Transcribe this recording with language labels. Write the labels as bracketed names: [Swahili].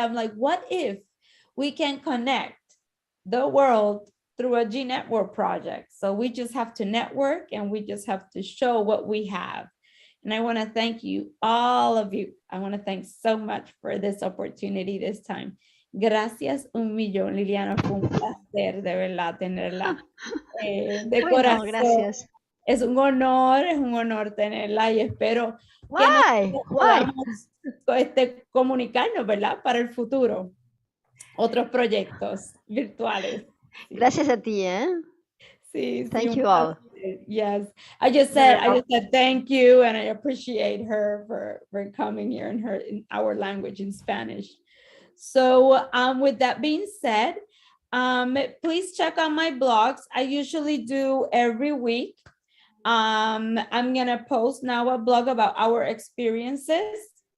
[English] I'm like, what if we can connect the world through a gNetwork project? So we just have to network and we just have to show what we have. And I want to thank you, all of you. I want to thank so much for this opportunity this time. [Spanish] Gracias un millón, Liliana. Fue un placer de verdad tenerla de Bueno, corazón. gracias. Es un honor tenerla y espero que [English] Why? [Spanish] podamos comunicarnos, ¿verdad? Para el futuro. Otros proyectos virtuales. Gracias a ti, ¿eh? Sí, [English] Thank you all. Yes. I just said thank you and I appreciate her for coming here in our language, in Spanish. So with that being said, please check out my blogs. I usually do every week. I'm gonna post now a blog about our experiences.